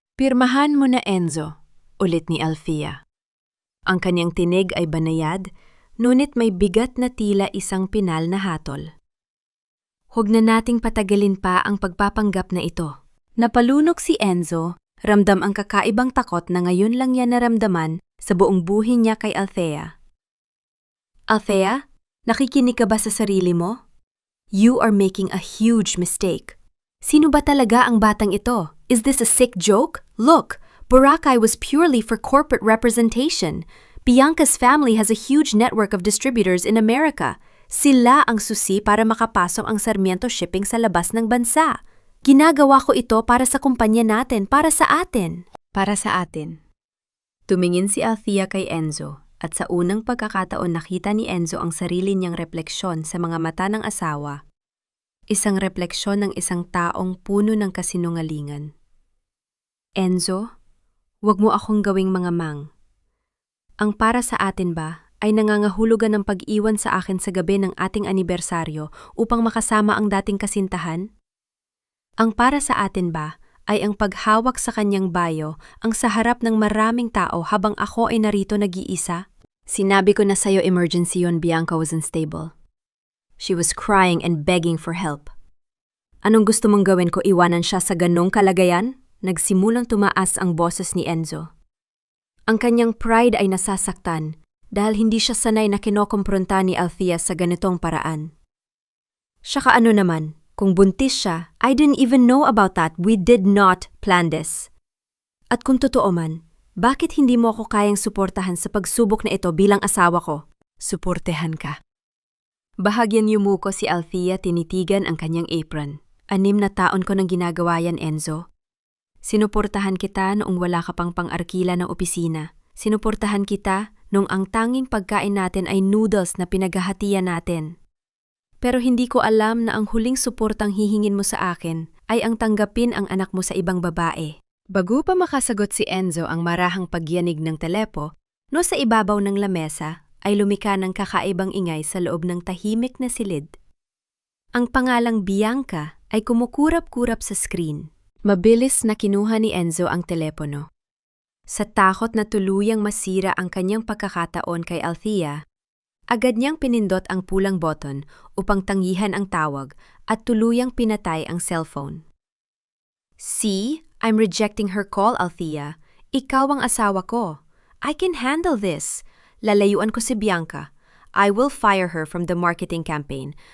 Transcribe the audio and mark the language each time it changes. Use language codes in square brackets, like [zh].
[tl] Pirmahan mo na, Enzo, ulit ni Althea. Ang kanyang tinig ay banayad, ngunit may bigat na tila isang pinal na hatol. Huwag na nating patagalin pa ang pagpapanggap na ito. Napalunok si Enzo, ramdam ang kakaibang takot na ngayon lang yan naramdaman sa buong buhay niya kay Althea. Althea, Nakikinig ka ba sa sarili mo? [en] You are making a huge mistake. Sino ba talaga ang batang ito? Is this a sick joke? Look, Boracay was purely for corporate representation. Bianca's family has a huge network of distributors in America. [tl] Sila ang susi para makapasok ang Sarmiento Shipping sa labas ng bansa. Ginagawa ko ito para sa kumpanya natin, para sa atin. Para sa atin. Tumingin si Althea kay Enzo at sa unang pagkakataon nakita ni Enzo ang sarili niyang refleksyon sa mga mata ng asawa. Isang refleksyon ng isang taong puno ng kasinungalingan. Enzo, huwag mo akong gawing mangamang. Ang para sa atin ba ay nangangahulugan ng pag-iwan sa akin sa gabi ng ating anibersaryo upang makasama ang dating kasintahan? Ang para sa atin ba ay ang paghawak sa kanyang bayo ang sa harap ng maraming tao habang ako ay narito nag-iisa? Sinabi ko na sa'yo emergency yun, [en] Bianca was unstable. She was crying and begging for help. [tl] Anong gusto mong gawin ko, iwanan siya sa ganong kalagayan? Nagsimulang tumaas ang boses ni Enzo. Ang kanyang pride ay nasasaktan dahil hindi siya sanay na kinokompronta ni Althea sa ganitong paraan. Saka ano naman, kung buntis siya, [en] I didn't even know about that. We did not plan this. [tl] At kung totoo man, bakit hindi mo ako kayang suportahan sa pagsubok na ito bilang asawa ko? Suportehan ka. Bahagyang yumuko si Althea, tinitigan ang kanyang apron. 6 na taon ko nang ginagawa yan, Enzo. Sinuportahan kita noong wala ka pang pang-arkila ng opisina. Sinuportahan kita noong ang tanging pagkain natin ay noodles na pinaghahatian natin. Pero hindi ko alam na ang huling suportang hihingin mo sa akin ay ang tanggapin ang anak mo sa ibang babae. Bago pa makasagot si Enzo ang marahang pagyanig ng telepo, no sa ibabaw ng lamesa ay lumika ng kakaibang ingay sa loob ng tahimik na silid. Ang pangalang Bianca ay kumukurap-kurap sa screen. Mabilis na kinuha ni Enzo ang telepono. Sa takot na tuluyang masira ang kanyang pagkakataon kay Althea, agad niyang pinindot ang pulang button upang tanggihan ang tawag at tuluyang pinatay ang cellphone. [en] See, I'm rejecting her call, Althea. [tl] Ikaw ang asawa ko. [en] I can handle this. [tl] Lalayuan ko si Bianca. [en] I will fire her from the marketing campaign.